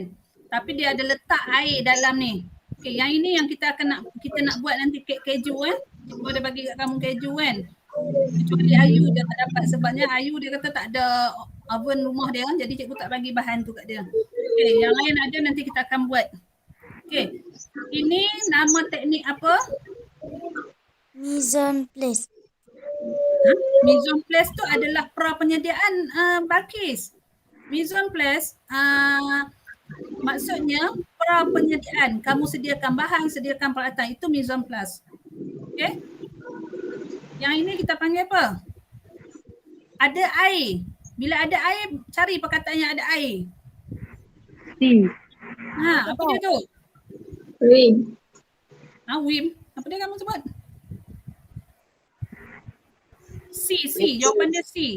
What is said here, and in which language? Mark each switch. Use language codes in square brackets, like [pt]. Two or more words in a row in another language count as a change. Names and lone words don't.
[ms] Tapi dia ada letak air dalam ni. Okay, yang ini yang kita nak buat nanti kek keju Cikgu ada bagi kat kamu keju kan. Kecuali Ayu dia tak dapat sebabnya Ayu dia kata tak ada oven rumah dia, jadi cikgu tak bagi bahan tu kat dia. Okay, yang lain ada nanti kita akan buat. Okay, ini nama teknik apa? [fr] Mise en place. Mise en place [ms] tu adalah penyediaan Balkis. [fr] Mise en place [ms] maksudnya penyediaan. Kamu sediakan bahan, sediakan peralatan, itu [fr] mise en place. [ms] Okay? Yang ini kita panggil apa? Ada air. Bila ada air, cari perkataan yang ada air. C. Apa dia tu? Rim. Wim. Apa dia kamu sebut? C. Jawapan dia C.